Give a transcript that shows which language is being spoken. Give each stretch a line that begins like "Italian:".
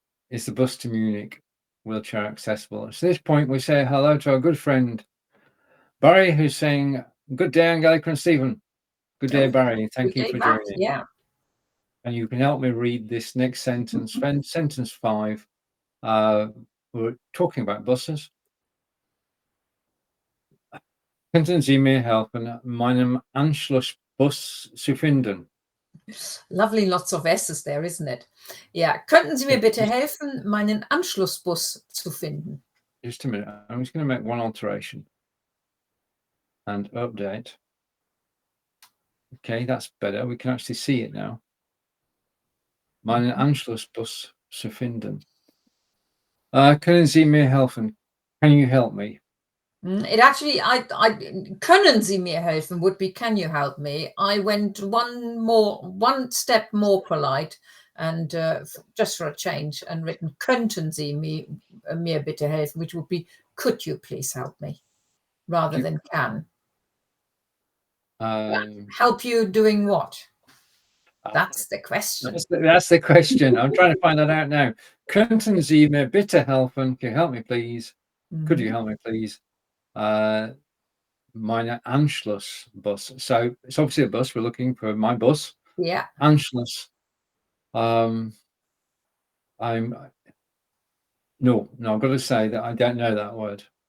English: Is the bus to Munich wheelchair accessible? So at this point, we say hello to our good friend Barry, who's saying, "Good day, Angelika and Stephen." Good day, Barry. Thank you for joining. Yeah. And you can help me read this next sentence. Sentence 5. We're talking about buses.
German: Könnten Sie mir helfen, meinen Anschlussbus zu finden?
English: Lovely, lots of S's there, isn't it? Yeah.
German: Könnten Sie mir bitte helfen, meinen Anschlussbus zu finden?
English: Just a minute. I'm just going to make one alteration and update. Okay, that's better. We can actually see it now.
German: Meinen Anschlussbus zu finden. Können Sie mir helfen?
English: Can you help me? It actually, I
German: können Sie mir helfen
English: would be, can you help me? I went one step more polite and just for a change and written
German: könnten Sie mir bitte helfen,
English: which would be, could you please help me, rather than can. Help you doing what? That's the question. That's the question. I'm trying to find that out now.
German: Könnten Sie mir bitte helfen?
English: Can you help me, please? Could you help me, please?
German: Meine Anschlussbus.
English: So it's obviously a bus. We're looking for my bus. Yeah.
German: Anschluss.
English: I've got to say that I don't know that word.